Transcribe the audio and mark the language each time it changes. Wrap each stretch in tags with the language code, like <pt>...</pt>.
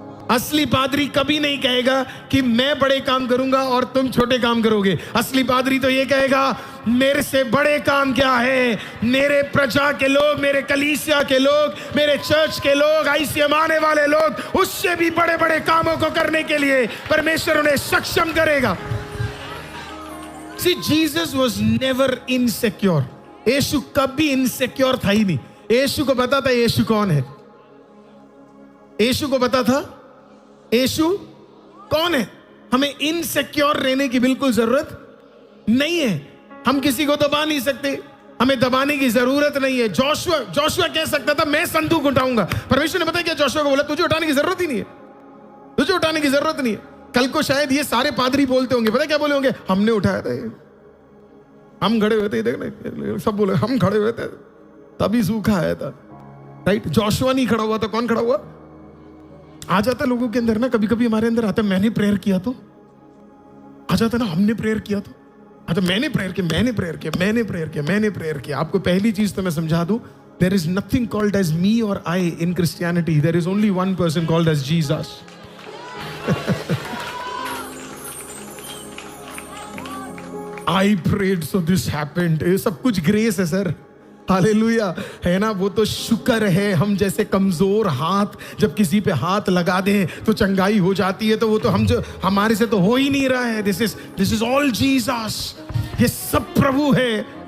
<hi>असली पादरी कभी नहीं कहेगा कि मैं बड़े काम करूंगा और तुम छोटे काम करोगे। असली पादरी तो ये कहेगा मेरे से बड़े काम क्या है, मेरे प्रजा के लोग, मेरे कलीसिया के लोग, मेरे चर्च के लोग, आईसीएम आने वाले लोग, उससे भी बड़े बड़े कामों को करने के लिए परमेश्वर उन्हें सक्षम करेगा।</hi> <en>See, Jesus was never insecure.</en> <hi>यीशु कभी इनसिक्योर था ही नहीं। यीशु को पता था यीशु कौन है, यीशु को पता था यीशु कौन है। हमें इनसिक्योर रहने की बिल्कुल जरूरत नहीं है। हम किसी को दबा नहीं सकते, हमें दबाने की जरूरत नहीं है। जोशुआ कह सकता था मैं संदूक उठाऊंगा। परमेश्वर ने पता क्या जोशुआ को बोला? तुझे उठाने की जरूरत ही नहीं है, तुझे उठाने की जरूरत नहीं है। कल को शायद ये सारे पादरी बोलते होंगे, पता क्या बोले होंगे? हमने उठाया था, हम खड़े हुए थे, देखना सब बोले हम खड़े हुए थे तभी सूखा आया था। राइट? जोशुआ नहीं खड़ा हुआ था, कौन खड़ा हुआ? आ जाता लोगों के अंदर ना, कभी कभी हमारे अंदर आता मैंने प्रेयर किया तो, आ जाता ना हमने प्रेयर किया तो, आता मैंने प्रेयर किया, मैंने प्रेयर किया, मैंने प्रेयर किया, मैंने प्रेयर किया। आपको पहली चीज तो मैं समझा दूं,</hi> <en>There is nothing called as me और I in Christianity, there is only one person called as Jesus. I prayed so this happened.</en> <hi>ये सब कुछ ग्रेस है सर, हालेलुया, है ना? वो तो शुक्र है। हम जैसे कमजोर हाथ जब किसी पे हाथ लगा दें तो चंगाई हो जाती है, तो वो तो हम जो हमारे से तो हो ही नहीं रहा है।</hi> <en>this is all Jesus,</en> <hi>ये सब प्रभु है।</hi>